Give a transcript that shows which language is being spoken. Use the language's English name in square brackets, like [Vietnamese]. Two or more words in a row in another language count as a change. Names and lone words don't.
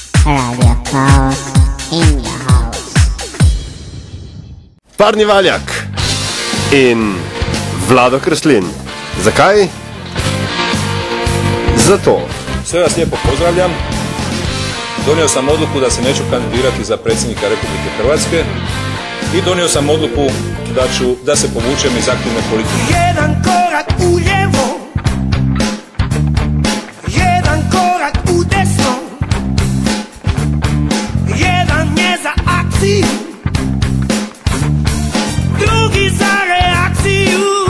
[English] Radio Chaos in the house. [Slovenian] Parni Valjak in Vlado Kreslin. Zakaj? Zato. [Croatian] Sve vas lijepo pozdravljam. Donio sam odluku da se neću kandidirati za predsjednika Republike Hrvatske i donio sam odluku da se povučem iz aktivne politike. Jedan korak u lijevo, jedan korak u desno, jedan je za akciju, drugi za reakciju.